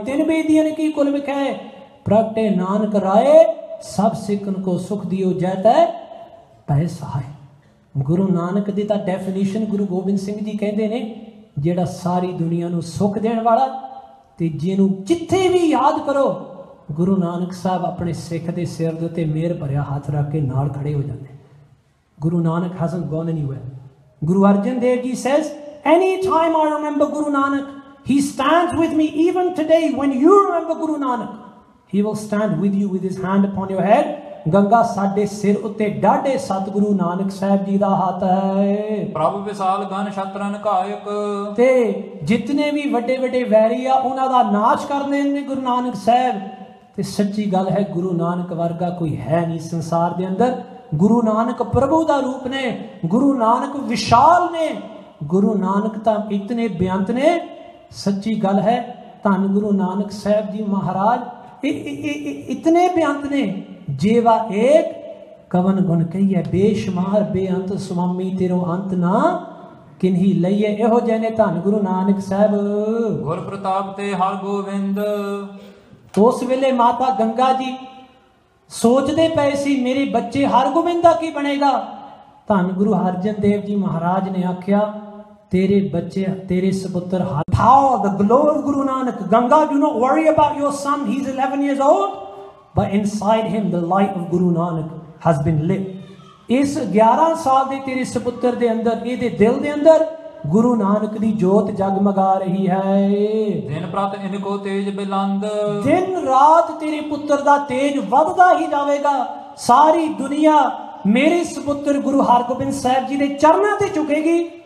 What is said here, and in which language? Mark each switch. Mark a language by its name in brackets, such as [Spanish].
[Punjabi] ਤਿੰਨ ਬੇਦੀਆਂ ਨੇ ਕੀ ਕੁਲ ਵਿਖੇ ਪ੍ਰਗਟੇ ਨਾਨਕ ਰਾਏ, ਸਭ ਸਿੱਖਨ ਕੋ ਸੁਖ ਦਿਓ ਜੈ ਤੈ ਭੈ ਸਹਾਇ। ਗੁਰੂ ਨਾਨਕ ਦੀ ਤਾਂ ਡੈਫੀਨੇਸ਼ਨ ਗੁਰੂ ਗੋਬਿੰਦ ਸਿੰਘ ਜੀ ਕਹਿੰਦੇ ਨੇ, ਜਿਹੜਾ ਸਾਰੀ ਦੁਨੀਆ ਨੂੰ ਸੁੱਖ ਦੇਣ ਵਾਲਾ ਤੇ ਜਿਹਨੂੰ ਜਿੱਥੇ ਵੀ ਯਾਦ ਕਰੋ ਗੁਰੂ ਨਾਨਕ ਸਾਹਿਬ ਆਪਣੇ ਸਿੱਖ ਦੇ ਸਿਰ ਦੇ ਉੱਤੇ ਮਿਹਰ ਭਰਿਆ ਹੱਥ ਰੱਖ ਕੇ ਨਾਲ ਖੜੇ ਹੋ ਜਾਂਦੇ। [English] Guru Nanak hasn't gone anywhere. Guru Arjan Dev Ji says, anytime I remember Guru Nanak, he stands with me. Even today when you remember Guru Nanak, he will stand with you with his hand upon your head. [Punjabi] Ganga ਸਾਡੇ ਸਿਰ ਉੱਤੇ ਡਾਢੇ ਸਤਿਗੁਰੂ ਨਾਨਕ ਸਾਹਿਬ ਜੀ ਦਾ ਹੱਥ ਹੈ। ਪ੍ਰਭ ਵਿਸਾਲ gun ਛਤਰਨ ਕਾਇਕ। ਤੇ ਜਿਤਨੇ ਵੀ ਵੱਡੇ ਵੱਡੇ very ਆ ਉਹਨਾਂ ਦਾ ਨਾਸ਼ ਕਰਦੇ ਨੇ ਗੁਰੂ ਨਾਨਕ ਸਾਹਿਬ। ਤੇ ਸੱਚੀ ਗੱਲ ਹੈ, ਗੁਰੂ ਨਾਨਕ ਵਰਗਾ ਕੋਈ ਹੈ ਨਹੀਂ ਸੰਸਾਰ ਦੇ ਅੰਦਰ। ਗੁਰੂ ਨਾਨਕ ਪ੍ਰਭੂ ਦਾ ਰੂਪ ਨੇ, ਗੁਰੂ ਨਾਨਕ ਵਿਸ਼ਾਲ ਨੇ, ਗੁਰੂ ਨਾਨਕ ਤਾਂ ਇਤਨੇ ਬੇਅੰਤ ਨੇ। ਸੱਚੀ ਗੱਲ ਹੈ, ਧੰਨ ਗੁਰੂ ਨਾਨਕ ਸਾਹਿਬ ਜੀ ਮਹਾਰਾਜ ਇਤਨੇ ਬੇਅੰਤ ਨੇ। ਜੇਵਾ ਏਕ ਕਵਨ ਗੁਣ ਕਹੀਏ, ਬੇਸ਼ੁਮਾਰ ਬੇਅੰਤ ਸੁਆਮੀ ਤੇਰੋ ਅੰਤ ਨਾ ਕਿਨਹੀ ਲਈਏ। ਇਹੋ ਜਿਹੇ ਨੇ ਧੰਨ ਗੁਰੂ ਨਾਨਕ ਸਾਹਿਬ। ਗੁਰ ਪ੍ਰਤਾਪ ਤੇ ਹਰ ਗੋਬਿੰਦ। ਉਸ ਵੇਲੇ ਮਾਤਾ ਗੰਗਾ ਜੀ ਸੋਚਦੇ ਪਏ ਸੀ, ਮੇਰੇ ਬੱਚੇ ਹਰਗੋਬਿੰਦ ਦਾ ਕੀ ਬਣੇਗਾ? ਧੰਨ ਗੁਰੂ ਅਰਜਨ ਦੇਵ ਜੀ ਮਹਾਰਾਜ ਨੇ ਆਖਿਆ, ਤੇਰੇ ਬੱਚੇ ਤੇਰੇ ਸਪੁੱਤਰ [English] power, the glow of Guru Nanak. Ganga, do not worry about your son. He's 11 years old. But inside him the light of Guru Nanak has been lit. [Punjabi] ਇਸ 11 ਸਾਲ ਦੇ ਤੇਰੇ ਸਪੁੱਤਰ ਦੇ ਅੰਦਰ, ਇਹਦੇ ਦਿਲ ਦੇ ਅੰਦਰ ਗੁਰੂ ਨਾਨਕ ਦੀ ਜੋਤ ਜਗਮਗਾ ਰਹੀ ਹੈ। ਦਿਨ ਪ੍ਰਤ ਇਨਕੋ ਤੇਜ ਬਿਲੰਦ। ਦਿਨ ਰਾਤ ਤੇਰੇ ਪੁੱਤਰ ਦਾ ਤੇਜ ਵੱਧਦਾ ਹੀ ਜਾਵੇਗਾ। ਸਾਰੀ ਦੁਨੀਆ ਮੇਰੇ ਸਪੁੱਤਰ ਗੁਰੂ ਹਰਗੋਬਿੰਦ ਸਾਹਿਬ ਜੀ ਦੇ ਚਰਨਾਂ ਤੇ ਝੁਕੇਗੀ।